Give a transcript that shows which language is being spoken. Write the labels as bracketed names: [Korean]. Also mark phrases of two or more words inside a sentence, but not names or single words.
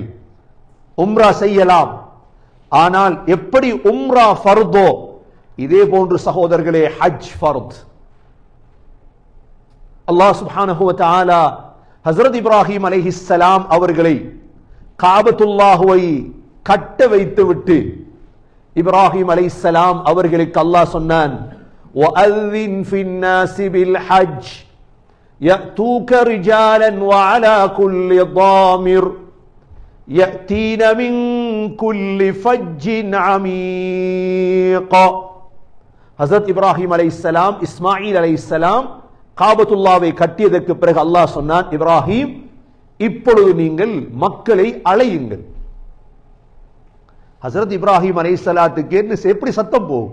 [Tamil] உம்ரா செய்யலாம், ஆனால் எப்படி உம்ரா ஃபர்தோ இதே போன்று சகோதரர்களே ஹஜ் ஃபர்த். [Arabic] الله سبحانه وتعالى [Tamil] ஹஜ்ரத் இப்ராஹிம் அலைஹிஸ்ஸலாம் அவர்களை காபத்துல்லாஹுவை கட்ட வைத்துவிட்டு இப்ராஹிம் அலைஹிஸ்ஸலாம் அவர்களுக்கு அல்லாஹ் சொன்னான், [Arabic] وَأَذِّنْ فِي النَّاسِ بِالْحَجِّ يَأْتُوكَ رِجَالًا وَعَلَى كُلِّ ضَامِرٍ يَأْتِينَ مِنْ كُلِّ فَجٍّ عَمِيقٍ. [Tamil] ஹஜ்ரத் இப்ராஹிம் அலைஹிஸ்ஸலாம், இஸ்மாயில் அலைஹிஸ்ஸலாம் காபத்துல்லாவை கட்டியதற்கு பிறகு அல்லாஹ் சொன்னான், இப்ராஹிம், இப்பொழுது நீங்கள் மக்களை அழையுங்கள். ஹஜ்ரத் இப்ராஹிம் அலைஹிஸ்ஸலாத்துக்கு எப்படி சத்தம் போகும்?